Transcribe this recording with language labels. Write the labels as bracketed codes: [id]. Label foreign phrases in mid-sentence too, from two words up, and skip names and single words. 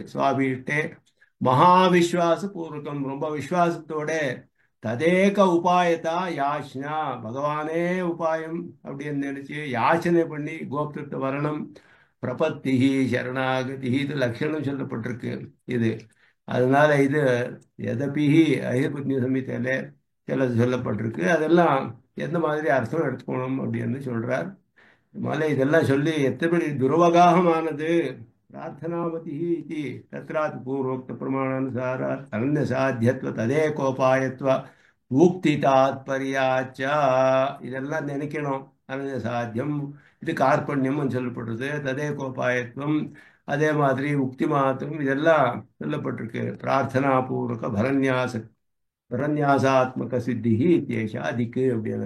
[sa] स्वाभीष्टे महाविश्वास पूर्वकम्, [ta] ரொம்ப விஸ்வாசத்தோட [sa] तदेक उपायता याचना, [ta] பகவானே உபாயம் அப்படின்னு நினைச்சு யாச்சனை பண்ணி [sa] गोप्तृत्व वरणम् प्रपत्ति शरणागति [ta] இது லட்சணம் சொல்லப்பட்டிருக்கு இது. அதனால இது எதபிஹி ஐஹிர்புத்னி சம்ஹிதையில சிலது சொல்லப்பட்டிருக்கு. அதெல்லாம் எந்த மாதிரி அர்த்தம் எடுத்துக்கணும் அப்படின்னு சொல்றார். அதனால இதெல்லாம் சொல்லி எத்தனை துர்வகாகமானது [sa] प्रार्थनावतिः इति तत्रापि पूर्वोक्तप्रमाणानुसारात् अनन्यसाध्यत्व तदेकोपायत्व उक्ति तात्पर्याच्च [ta] இதெல்லாம் நினைக்கணும். [sa] अनन्य साध्यम् [ta] இது கார்பண்யம்னு சொல்லப்படுறது. [sa] तदे कोपायत्वम् [ta] அதே மாதிரி [sa] उक्ति मात्रम् [ta] இதெல்லாம் சொல்லப்பட்டிருக்கு. [sa] प्रार्थना पूर्वक परन्यासात्मक सिद्धि इत्येषा दिक् அப்படின்னு.